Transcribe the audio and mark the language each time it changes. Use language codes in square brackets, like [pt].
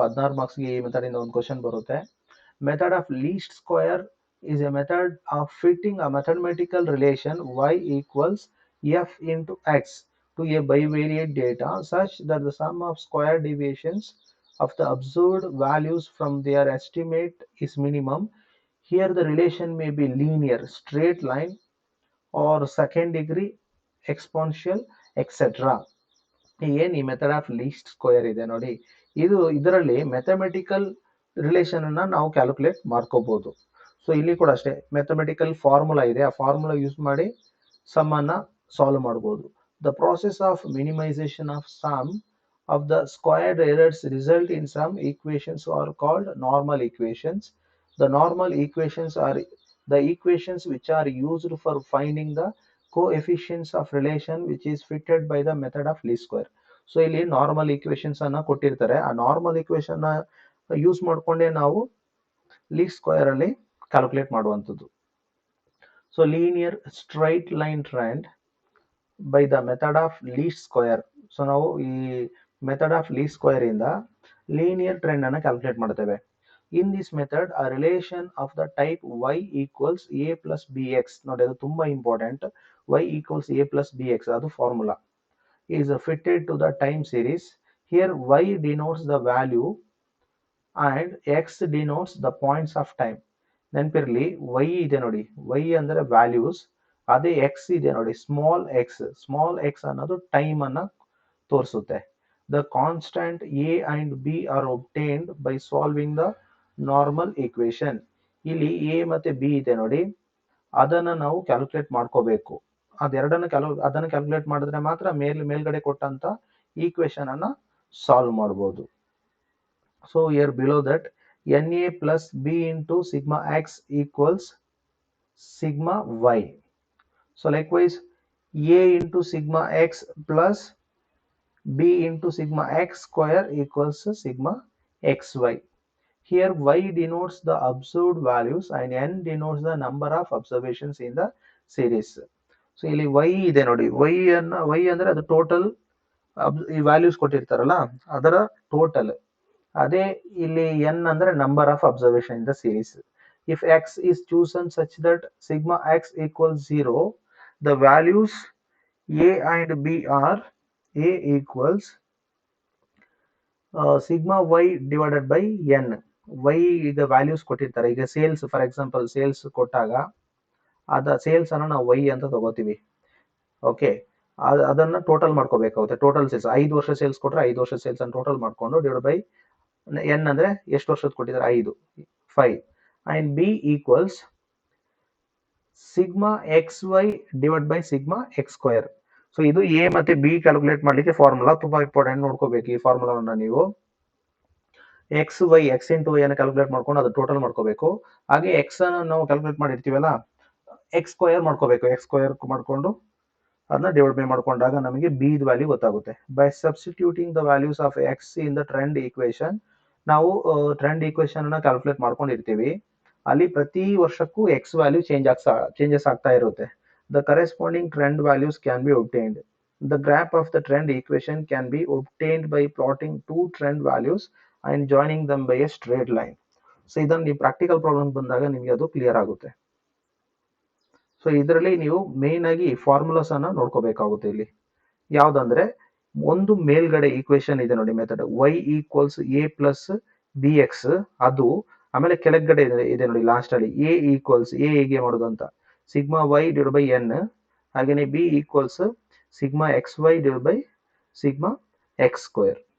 [kn] 16 marks ಗೆ ಈ method ಇಂದ ಒಂದು ಕ್ವಶನ್ ಬರುತ್ತೆ. [en] Method of least square is a method of fitting a mathematical relation y equals f into x to a bivariate data such that the sum of square deviations of the observed values from their estimate is minimum. Here the relation may be linear, straight line, or second degree, exponential, etc. [kn] ಏನು ಈ method of list square ಇದೆ ನೋಡಿ, ಇದರಲ್ಲಿ mathematical relation ಅನ್ನ ನಾವು calculate ಮಾಡ್ಕೋಬಹುದು. So ಇಲ್ಲಿ ಕೂಡ ಅಷ್ಟೇ ಮ್ಯಾಥಮೆಟಿಕಲ್ ಫಾರ್ಮುಲಾ ಇದೆ, ಆ ಫಾರ್ಮುಲಾ ಯೂಸ್ ಮಾಡಿ ಸಮ್ ಅನ್ನ ಸಾಲ್ವ್ ಮಾಡಬಹುದು. [en] The process of minimisation of sum of the squared errors result in some equations are called normal equations. The normal equations are the equations which are used for finding the coefficients of relation which is fitted by the method of least square. [kn] So ಇಲ್ಲಿ normal equations ಅನ್ನ ಕೊಟ್ಟಿರ್ತಾರೆ, ಆ normal equation use ಮಾಡ್ಕೊಂಡೇ ನಾವು list square ಅಲ್ಲಿ calculate ಮಾಡುವಂಥದ್ದು. [en] So linear straight line trend by the method of least square. [kn] So ನಾವು ಈ method of list square ಇಂದ ಲೀನಿಯರ್ ಟ್ರೆಂಡ್ ಅನ್ನು ಕ್ಯಾಲ್ಕುಲೇಟ್ ಮಾಡ್ತೇವೆ. [en] in this method a relation of the type y equals a plus b x, [kn] ನೋಡಿ ಅದು ತುಂಬಾ important, [en] y equals a plus b x ಅದು formula is fitted to the time series. Here y denotes the value and x denotes the points of time. [kn] ನೆನಪಿರ್ಲಿ y ಇದೆ ನೋಡಿ, y ಅಂದ್ರೆ values, ಅದೇ x ಇದೆ ನೋಡಿ ಸ್ಮಾಲ್ ಎಕ್ಸ್ ಅನ್ನೋದು time ಅನ್ನ ತೋರಿಸುತ್ತೆ. [en] The constant a and b are obtained by solving the normal equation. [kn] ಇಲ್ಲಿ a ಮತ್ತೆ b ಇದೆ ನೋಡಿ, ಅದನ್ನ ನಾವು ಕ್ಯಾಲ್ಕುಲೇಟ್ ಮಾಡ್ಕೋಬೇಕು. ಅದೆರಡನ್ನ ಅದನ್ನ ಕ್ಯಾಲ್ಕುಲೇಟ್ ಮಾಡಿದ್ರೆ ಮಾತ್ರ ಮೇಲ್ಗಡೆ ಕೊಟ್ಟಂತ ಈಕ್ವೇಶನ್ ಅನ್ನ ಸಾಲ್ವ್ ಮಾಡಬಹುದು. [en] So here below that na plus b into sigma x equals sigma y. So likewise a into sigma x plus b into sigma x square equals sigma xy. Here y denotes the observed values and n denotes the number of observations in the series. [kn] So ಇಲ್ಲಿ y ಇದೆ ನೋಡಿ, y ಅಂದ್ರೆ ಅದು total ಈ values ಕೊಟ್ಟಿರ್ತಾರಲ್ಲ ಅದರ total, ಅದೇ ಇಲ್ಲಿ n ಅಂದ್ರೆ [en] Number of observation in the series. If x is chosen such that sigma x equals 0, the values a and b are a equals sigma y divided by n. [kn] y ಈಗ values ಕೊಟ್ಟಿರ್ತಾರೆ, ಈಗ sales for example sales ಕೊಟ್ಟಾಗ ಅದ sales ಅನ್ನ ನಾವು y ಅಂತ ತಗೋತೀವಿ. Okay, ಅದನ್ನ ಟೋಟಲ್ ಮಾಡ್ಕೋಬೇಕಾಗುತ್ತೆ. ಟೋಟಲ್ ಸೇಲ್ಸ್ 5 ವರ್ಷ ಸೇಲ್ಸ್ ಕೊಟ್ರೆ 5 ವರ್ಷ ಸೇಲ್ಸ್ ಅನ್ನು ಟೋಟಲ್ ಮಾಡ್ಕೊಂಡು ಡಿವೈಡ್ ಬೈ n ಅಂದ್ರೆ ಎಷ್ಟು ವರ್ಷದ ಕೊಟ್ಟಿದ್ದಾರೆ 5 [en] and b equals sigma xy divided by sigma x square. [kn] So ಇದು a ಮತ್ತೆ b ಕ್ಯಾಲ್ಕುಲೇಟ್ ಮಾಡ್ಲಿಕ್ಕೆ ಫಾರ್ಮುಲಾ ತುಂಬಾ ಇಂಪಾರ್ಟೆಂಟ್, ನೋಡ್ಕೋಬೇಕು ಈ ಫಾರ್ಮುಲಾವನ್ನ ನೀವು. ಎಕ್ಸ್ ಇಂಟು ವೈ ಅನ್ನು ಕ್ಯಾಲ್ಕುಲೇಟ್ ಮಾಡ್ಕೊಂಡು ಅದು ಟೋಟಲ್ ಮಾಡ್ಕೋಬೇಕು. ಹಾಗೆ ಎಕ್ಸ್ ಅನ್ನು ನಾವು ಕ್ಯಾಲ್ಕುಲೇಟ್ ಮಾಡಿರ್ತೀವಲ್ಲ, ಎಕ್ಸ್ ಸ್ಕ್ವಯರ್ ಮಾಡ್ಕೋಬೇಕು, ಎಕ್ಸ್ ಸ್ಕ್ವಯರ್ ಮಾಡ್ಕೊಂಡು ಅದನ್ನ ಡಿವೈಡ್ ಬೈ ಮಾಡ್ಕೊಂಡಾಗ ನಮಗೆ ಬಿ ವ್ಯಾಲ್ಯೂ ಗೊತ್ತಾಗುತ್ತೆ. [en] by substituting the values of x in the trend equation, [kn] ನಾವು ಟ್ರೆಂಡ್ ಈಕ್ವೇಶನ್ ಅನ್ನ ಕ್ಯಾಲ್ಕುಲೇಟ್ ಮಾಡ್ಕೊಂಡಿರ್ತೀವಿ, ಅಲ್ಲಿ ಪ್ರತಿ ವರ್ಷಕ್ಕೂ ಎಕ್ಸ್ ವ್ಯಾಲ್ಯೂ ಚೇಂಜಸ್ ಆಗ್ತಾ ಇರುತ್ತೆ. [en] The corresponding trend values can be obtained. The graph of the trend equation can be obtained by plotting two trend values and joining them by a straight line. [kn] So ಇದನ್ನ ನೀವು practical problem ಬಂದಾಗ ನಿಮಗೆ ಅದು clear ಆಗುತ್ತೆ. So ಇದರಲ್ಲಿ ನೀವು main ಆಗಿ formulas ಅನ್ನ ನೋಡ್ಕೋಬೇಕಾಗುತ್ತೆ. ಇಲ್ಲಿ ಯಾವ್ದಂದ್ರೆ ಒಂದು ಮೇಲ್ಗಡೆ ಈಕ್ವೇಶನ್ ಇದೆ ನೋಡಿ method y equals a plus B X, ಅದು ಆಮೇಲೆ ಕೆಳಗಡೆ ಇದೆ ನೋಡಿ ಲಾಸ್ಟ್ ಅಲ್ಲಿ a ಈಕ್ವಲ್ಸ್ a ಹೇಗೆ ಮಾಡೋದು ಅಂತ sigma y divide by n, ಹಾಗೇನೆ b equals sigma X Y divide by sigma X square.